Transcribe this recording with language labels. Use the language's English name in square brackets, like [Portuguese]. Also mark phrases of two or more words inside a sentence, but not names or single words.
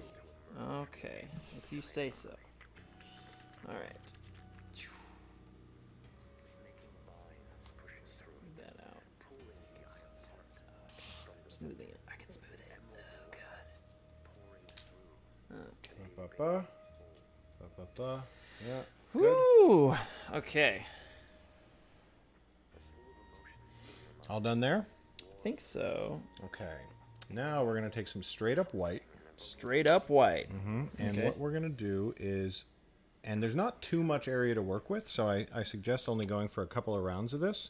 [English] Okay, if you say so. All right. Smooth that out. Smoothing it. I can smooth it. Oh god. Okay. Ba-ba-ba. Ba-ba-ba. Yeah. Good. Woo! Okay. All done there? I think so. Okay. Now we're going to take some straight up white. Straight up white. And Okay. what we're going to do is, and there's not too much area to work with, so I suggest only going for a couple of rounds of this.